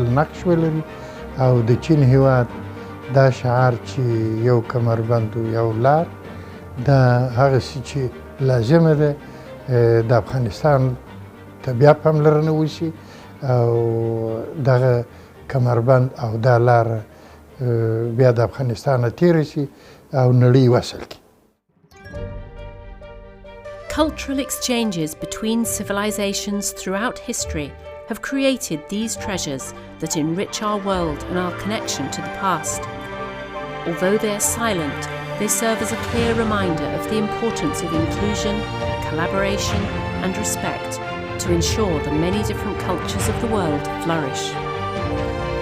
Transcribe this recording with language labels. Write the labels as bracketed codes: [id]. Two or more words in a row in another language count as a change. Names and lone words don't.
[ps] نقش ولري او د چین هیواد دا شعار چې یو کمربند و یو لار دا هغسې چې لازمه ده د افغانستان ته بیا پاملرنه وشي او دغه کمربند او دا لار بیا د افغانستان تیره شي او نړۍ وصل کړي. [en] Cultural exchanges between civilizations throughout history have created these treasures that enrich our world and our connection to the past. Although they are silent, they serve as a clear reminder of the importance of inclusion, collaboration, and respect to ensure the many different cultures of the world flourish.